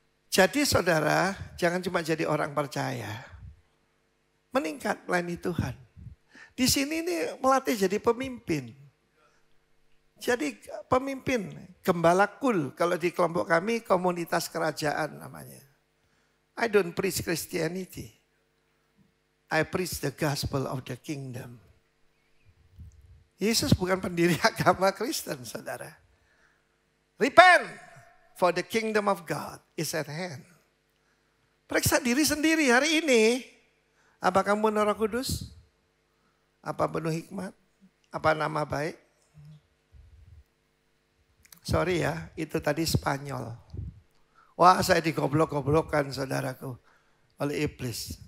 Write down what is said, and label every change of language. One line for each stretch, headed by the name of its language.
Indonesian: Jadi saudara jangan cuma jadi orang percaya. Meningkat melayani Tuhan. Di sini ini melatih jadi pemimpin. Jadi pemimpin, gembala kul kalau di kelompok kami komunitas kerajaan namanya.
English: I don't preach Christianity. I preach the gospel of the kingdom.
Indonesian: Yesus bukan pendiri agama Kristen, saudara.
English: Repent, for the kingdom of God is at hand.
Indonesian: Periksa diri sendiri hari ini. Apa kamu penuh Roh Kudus? Apa penuh hikmat? Apa nama baik? Sorry ya, itu tadi Spanyol. Wah, saya digoblok-goblokkan saudaraku oleh iblis.